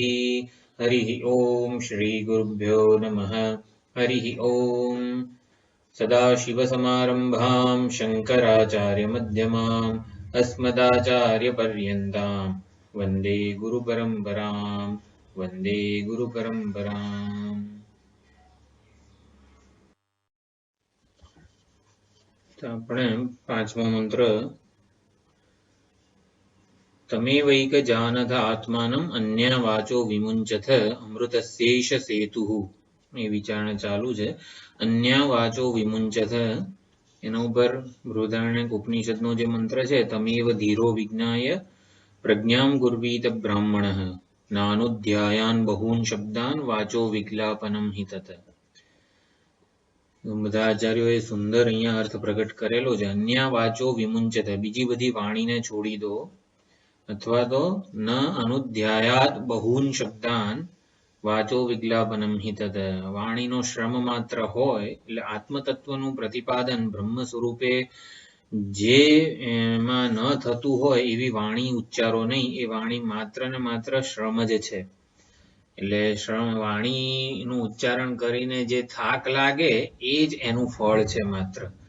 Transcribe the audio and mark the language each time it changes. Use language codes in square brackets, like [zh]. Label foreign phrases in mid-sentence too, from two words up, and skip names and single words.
[sa] हरिः ओम श्री गुरुभ्यो नमः। हरिः ओम। सदाशिवसमारम्भां शङ्कराचार्यमध्यमाम् अस्मदाचार्यपर्यन्तां वन्दे गुरुपरम्परां वन्दे गुरुपरम्पराम्। [gu] આપણે પાંચમો મંત્ર [sa] तमेवैक जानथ आत्मानं अन्या वाचो विमुंचथ अमृतस्यैष सेतुः [gu] એ વિચારણા ચાલુ છે। [sa] અન્યા વાચો વિમુંચથ [gu] એના ઉપર બૃહદારણ્યક ઉપનિષદનો જે મંત્ર છે [sa] તમેવ ધીરો વિજ્ઞાય પ્રજ્ઞામ ગુર્વીત બ્રાહ્મણઃ નાનુધ્યાયાન બહૂન શબ્દાન વાચો વિકલાપનમ હિ તત। [gu] બધા આચાર્યોએ સુંદર અહીંયા અર્થ પ્રગટ કરેલો છે। [sa] અન્યા વાચો વિમુંચત [gu] બીજી બધી વાણીને છોડી દો અથવા તો [sa] न अनुध्यायात बहून शब्दान वाचो विज्ञापनम हि तद। [gu] વાણીનો શ્રમ માત્ર હોય એટલે આત્મતત્વનું પ્રતિપાદન બ્રહ્મ સ્વરૂપે જે એમાં ન થતું હોય એવી વાણી ઉચ્ચારો નહીં। એ વાણી માત્ર ને માત્ર શ્રમ જ છે। એટલે શ્રમ વાણીનું ઉચ્ચારણ કરીને જે થાક લાગે એ જ એનું ફળ છે માત્ર।